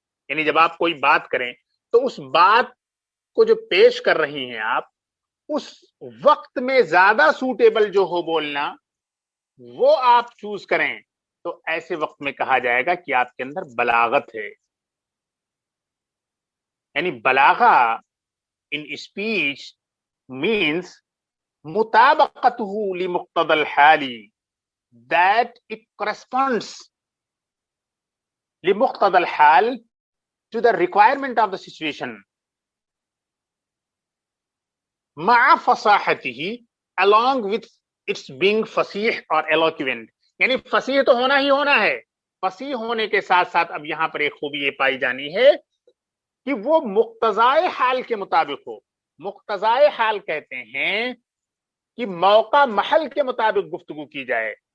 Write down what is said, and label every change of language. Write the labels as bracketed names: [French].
[Urdu] یعنی جب آپ کوئی بات کریں تو اس بات کو جو پیش کر رہی ہیں آپ, اس وقت میں زیادہ سوٹیبل جو ہو بولنا وہ آپ چوز کریں, تو ایسے وقت میں کہا جائے گا کہ آپ کے اندر بلاغت ہے. [English] یعنی بلاغہ in speech means [Arabic] مطابقته لمقتضى الحال, [English] that it corresponds [Arabic] لمقتضى الحال [English] to the requirement of the situation, [Arabic] مع فصاحته [English] along with its being فصیح اور eloquent. [Urdu] یعنی فصیح تو ہونا ہی ہونا ہے, فصیح ہونے کے ساتھ ساتھ اب یہاں پر ایک خوبی یہ پائی جانی ہے کہ وہ مقتضائے حال کے مطابق ہو. مقتضائے حال کہتے ہیں کہ موقع محل کے مطابق گفتگو کی جائے.